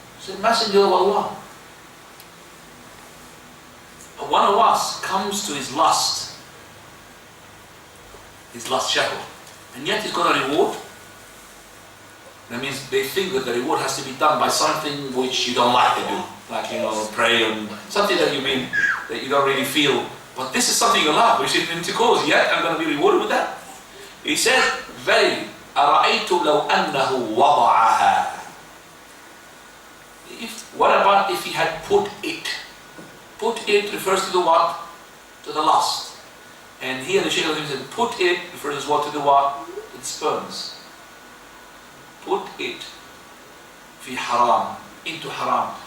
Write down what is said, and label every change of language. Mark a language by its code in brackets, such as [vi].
[en] He said, Messenger of Allah, one of us comes to his lust shahwa, and yet he's got a reward. That means they think that the reward has to be done by something which you don't like to do, like pray and something that you don't really feel. But this is something you love, which is intercourse. Yet I'm going to be rewarded with that. He said, "Very [ar] أرأيت لو أنه وضعها." [en] What about if he had put it? Put it refers to the what? To the lust. And here the Shaykh said, put it refers to what? To the what? To the sperms. Put it fi haram, into haram.